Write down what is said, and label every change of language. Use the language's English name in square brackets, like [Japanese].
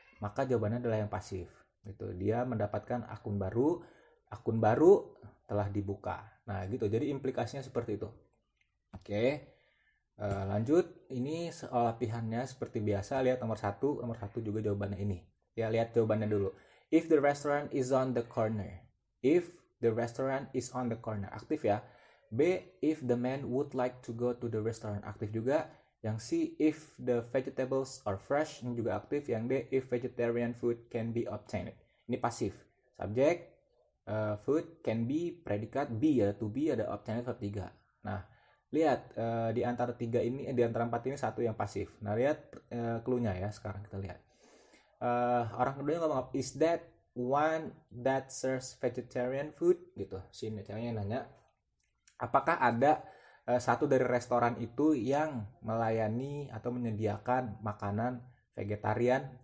[Indonesian] Maka jawabannya adalah yang pasif. Gitu. Dia mendapatkan akun baru telah dibuka. Nah, gitu. Jadi implikasinya seperti itu. Oke. Lanjut, ini latihannya seperti biasa. Lihat nomor 1 juga jawabannya ini. Ya, lihat jawabannya dulu. [English] If the restaurant is on the corner. If the restaurant is on the corner. [Indonesian] Aktif ya. [English] B, if the man would like to go to the restaurant. [Indonesian] Aktif juga. Yang C, [English] if the vegetables are fresh. [Indonesian] Ini juga aktif. Yang D, [English] if vegetarian food can be obtained. [Indonesian] Ini pasif. Subjek, food, [English] can be, [Indonesian] predikat, be ya. [English] To be [Indonesian] ada obtained verb 3. Nah, lihat di antara 4 ini satu yang pasif. Nah, lihat clue-nya ya. Sekarang kita lihat. Orang keduanya ngomong, [English] is that one that serves vegetarian food? [Indonesian] Gitu. Si ceweknya nanya, apakah ada satu dari restoran itu yang melayani atau menyediakan makanan vegetarian?